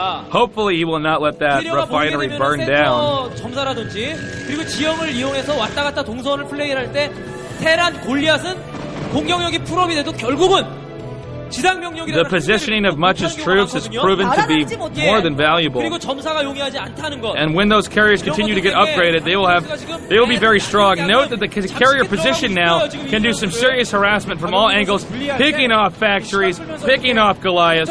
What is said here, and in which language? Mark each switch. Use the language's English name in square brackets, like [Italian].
[English] Hopefully he will not let that refinery burn down. [Korean] 점사라든지 그리고 지형을 이용해서 왔다 갔다 동선을 플레이할 때 테란 골리앗은 공격력이 풀업이 돼도 결국은 [English] The positioning of Much's troops has proven to be more than valuable. And when those carriers continue to get upgraded, they will be very strong. Note that the carrier position now can do some serious harassment from all angles, picking off factories, picking off Goliath.